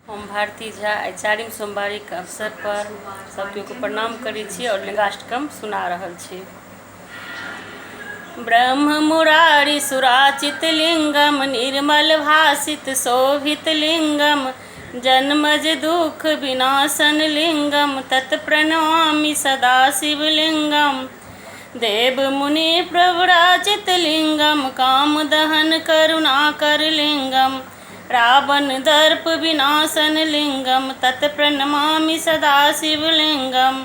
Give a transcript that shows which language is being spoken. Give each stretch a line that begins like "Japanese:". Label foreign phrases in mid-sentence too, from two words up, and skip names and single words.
Maithili: भारती झा आइ 4वीं सोमवारी के अवसर पर सब केओ को प्रणाम करै छी और लिंगाष्टकम सुना रहल छी।
Sanskrit: ब्रह्म मुरारी सुराचित लिंगम निर्मल भासित शोभित लिंगम जन्मज दुख विनाशन लिंगम तत्प्रणमामि सदा शिवलिंगम। देव मुनि प्रव्राजित लिंगम काम दहन करुणाकर लिंगम रावण दर्प विनाशन लिंगम तत्प्रणमामि सदा शिवलिंगम।